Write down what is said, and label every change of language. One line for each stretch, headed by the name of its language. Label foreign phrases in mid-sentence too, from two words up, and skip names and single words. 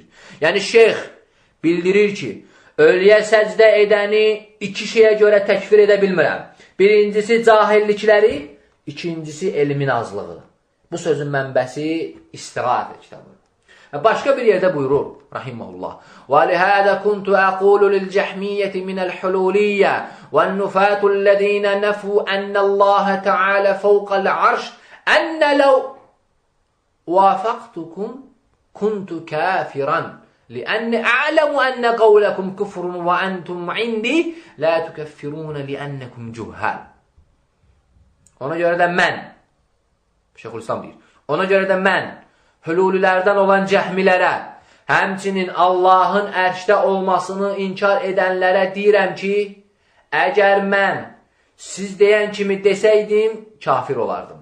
Azerbaijani: Yəni şeyx bildirir ki, ölüyə səcdə edəni iki şeyə görə təkfir edə bilmirəm. Birincisi cahillikləri, ikincisi elmin azlığı. Bu sözün mənbəsi İstiğathə kitabı. Başqa bir yerdə buyurur
Arabic: rahimehullah: "ولهذا كنت أقول للجهمية من الحلولية والنفاة الذين نفوا أن الله تعالى فوق العرش أني لو وافقتكم كنت كافرا لأني أعلم أن قولكم كفر وأنتم عندي لا تكفرون لأنكم جهال."
Azerbaijani: Ona görə də mən, Şeyxülislam deyir, ona görə də mən hululilərdən olan cəhmilərə, həmçinin Allahın ərşdə olmasını inkar edənlərə deyirəm ki, əgər mən siz deyən kimi desəydim, kafir olardım.